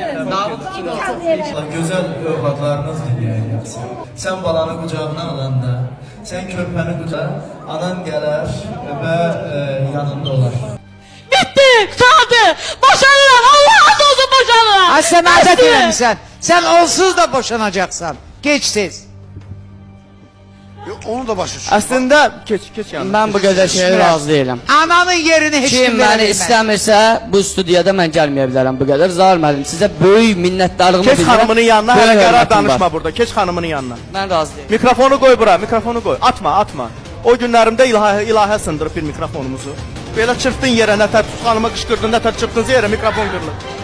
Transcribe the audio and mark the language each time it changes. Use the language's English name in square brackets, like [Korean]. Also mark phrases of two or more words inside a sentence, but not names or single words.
[Azerbaijani] Gözəl övladlarınız dinləyəcəksən. Sən balanı qucağına alanda, sən körpəni qucağına, anan gələr və yanında olar. [Turkish] Bitti, kaldı. Boşanırlar. [Azerbaijani] Allah razı olsun boşanırlar. Ay sen adet vermişsen. Sen onsuz da boşanacaksan. Geç tez. Onu da başa düşür. Aslında keç yanına. Ben bu qədər şeyə razı deyiləm. Ananın yerini heç Kim kim məni vermez. istəmirsə bu studiyada mən gəlməyə bilərəm bu qədər. Zahir müəllim sizə böyük minnətdarlığımı Keç bildirirəm. xanımının yanına Böyük hələ qərar hörmətim danışma var. burada. Keç xanımının yanına. Mən razı deyiləm. [Turkish] Mikrofonu koy bura, mikrofonu koy. [Azerbaijani] Atma. O günlərimdə ilahə sındırıb bir mikrofonumuzu. Belə çırpdın yerə, nətər xanıma qışqırdın, nətər çırpdınız yerə, mikrofon qırılır.